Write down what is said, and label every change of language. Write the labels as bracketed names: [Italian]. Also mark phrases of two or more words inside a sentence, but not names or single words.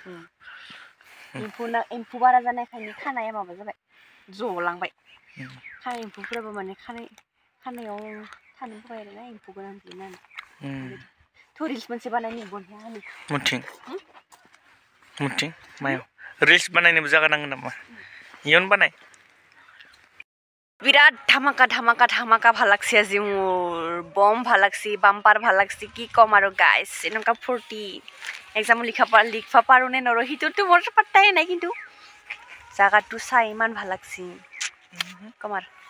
[Bodo] एम्फौ बारा जानायखायनो खानाया माबा जाबाय जलांबाय खानाय एम्फौफोराबो माने खानायाव थानो बाय आरो ना एम्फौ गोनां बिदिनो थ' रिल्स मोनसे बानायनो बन्या होनो मुथिं मायाव रिल्स बानायनोबो जागा नांगोन नामा इयावनो बानाय [Assamese] बिराद ধামাকা ভাল লাগছে আজি মোৰ বম ভাল লাগছে বাম্পাৰ ভাল লাগছে কি কম আৰু গাইছ এনেকুৱা ফূৰ্তি এক্সাম লিখা পাৰো নে নৰো সিটোতো মোৰ পাত্তাই নাই কিন্তু জাগাটো চাই ইমান ভাল লাগছে কমাৰ